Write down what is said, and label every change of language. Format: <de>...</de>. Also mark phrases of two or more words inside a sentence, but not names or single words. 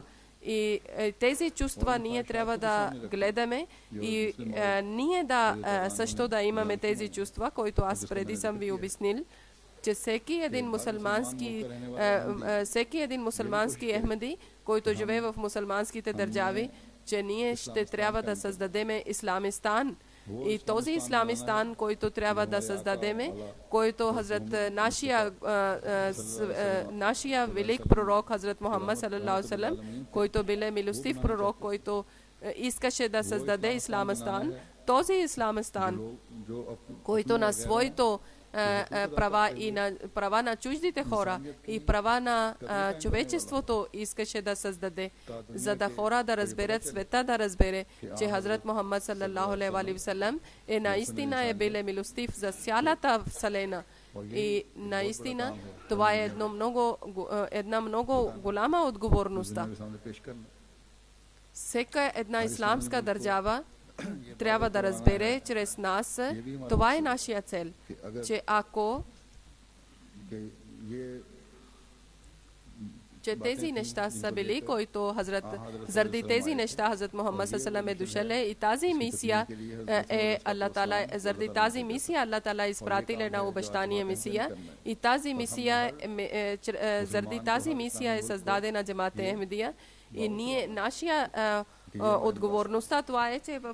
<bg>И тези чувства ние трябва да гледаме и ние също да имаме тези чувства, които аз преди съм ви обяснил, че всеки един мусулмански Ахмеди, който живее в мусулманските държави, че ние ще трябва да създадеме Исламистан. И този Исламистан, който трябва да създадеме, който нашия велик пророк Хазрат Мухаммад</bg> <ar>صلى الله عليه و</ar> <bg>саллям, който бил милостив пророк, който искаше да създаде Исламистан, този Исламистан, който на своето права и на права на чуждите хора и права на човечеството искаше да създаде, за да хора да разберат, света да разбере, че Хазрат Мухаммад</bg> <ar>صلى الله عليه وسلم</ar> <bg>наистина е бил милостив за цялата вселена. И наистина това е една много голяма отговорността. Всяка една исламска държава трябва да разбере чрез нас, това е нашия цел, че ако тези неща са били, които заради тези неща Хазрат Мухаммад</bg> <ar>صلى الله عليه وسلم</ar> <bg>е дошъл и тази мисия е Аллах Таала, заради тази мисия</bg> <ar>الله تعالى</ar> <bg>изпратил една обещания мисия и тази мисия заради тази мисия е създадена джамате Ахмедия и ние нашия отговорността това е, че</bg>